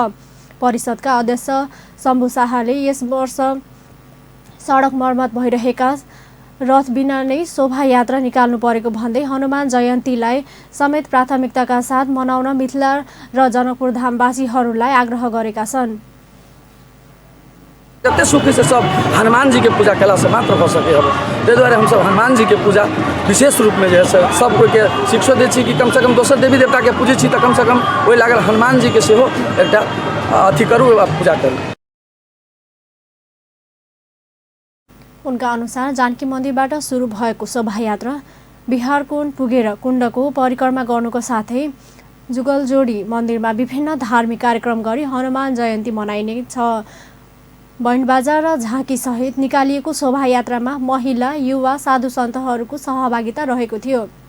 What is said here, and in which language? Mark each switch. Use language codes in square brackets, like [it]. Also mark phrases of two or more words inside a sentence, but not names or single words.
[ne] परिषदका अध्यक्ष शम्भु शाहले यस वर्ष सडक मर्मत भइरहेका रथ बिना नै शोभायात्रा निकाल्नु परेको भन्दै हनुमान जयन्तीलाई समेत प्राथमिकताका साथ मनाउन मिथिला र जनकपुरधामवासीहरूलाई आग्रह गरेका छन्। [mai] जते सुखी से सब हनुमान जी के पूजा कला से मात्र हो सके अब ताहि दुआरे हम सब हनुमान जी के पूजा विशेष रूप में जे है सब कोई के शिक्षा दै छी कि कम से कम दोसर देवी देवता के पूजे छी त कम से कम ओहि लागल हनुमान जी के सेहो एकटा अथी करू पूजा करू। [ne] उनका अनुसार जानकी मन्दिरबाट सुरु भएको शोभायात्रा बिहारकुण्ड पुगेर कुण्डको परिक्रमा गर्नुको साथै जुगलजोडी मन्दिरमा विभिन्न धार्मिक कार्यक्रम गरी हनुमान जयन्ती मनाइने छ। बैंडबाजा र झाँकी सहित निकालिएको शोभायात्रामा महिला युवा साधु सन्तहरूको सहभागिता रहेको थियो।